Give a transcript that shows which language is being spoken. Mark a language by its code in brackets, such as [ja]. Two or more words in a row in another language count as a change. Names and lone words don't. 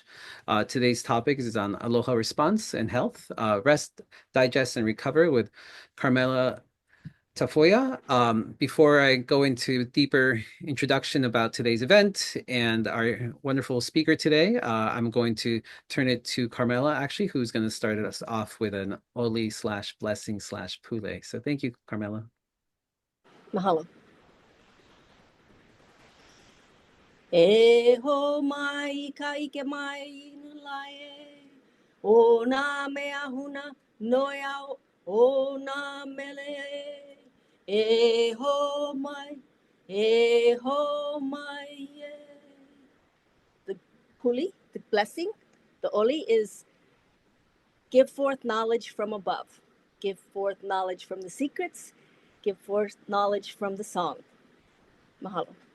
[en] Today's topic is on Aloha Response and Health, Rest, Digest, and Recover with Carmela Tafoya. Before I go into deeper introduction about today's event and our wonderful speaker today, I'm going to turn it to Carmela, actually, who's going to start us off with an oli slash blessing slash pule. So thank you, Carmela. [haw] Mahalo. E ho mai ka ike mai nulae o na mea huna noi au o na mele e ho mai [en] the puli, the blessing, the oli is give forth knowledge from above, give forth knowledge from the secrets, give forth knowledge from the song. Mahalo.